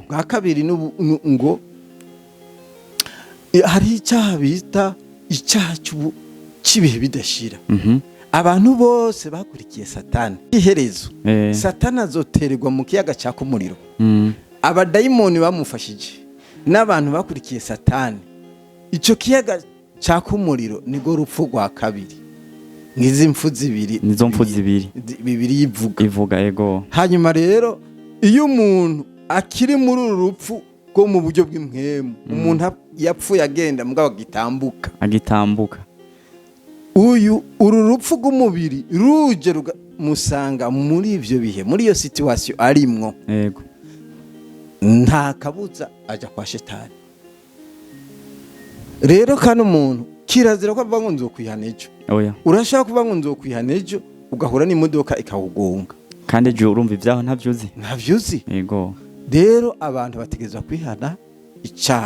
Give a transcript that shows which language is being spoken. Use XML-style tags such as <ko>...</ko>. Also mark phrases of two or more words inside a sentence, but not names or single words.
<rn>Bwa kabiri ngo hari icyaha bita icyaha cy'ibihe bidashira. Abantu bose bakurikiye Satani. Iherezo Satani azotererwa mu kiyaga cyaka umuriro. Abadayimoni bamufashije n'abantu bakurikiye Satani. Ico kiyaga cyaka umuriro nigo rupfu rwa kabiri. Nizo mpfu zibiri. Bibiri ivuga ego. Hanyuma rero iyo umuntu akiri muri uru rupfu rwo mu buryo bw'impwemu, umuntu yapfuye agenda mugabo agitambuka. Uru rupfu rw'umubiri ruje musanga muri ivyo bihe, muri iyo situation arimwo. Yego. Nta kabuza aja kwa Shetani. Rero kana umuntu kirazira ko avuga ngo nzokwihana ejo. Oya. Urashaka kuvuga ngo nzokwihana ejo ugahura n'imodoka ikahugonga. Kandi ejo urumva ivyaho ntavyuzi. Yego. Rero abantu bategezwa kwihana icyaha.</rn>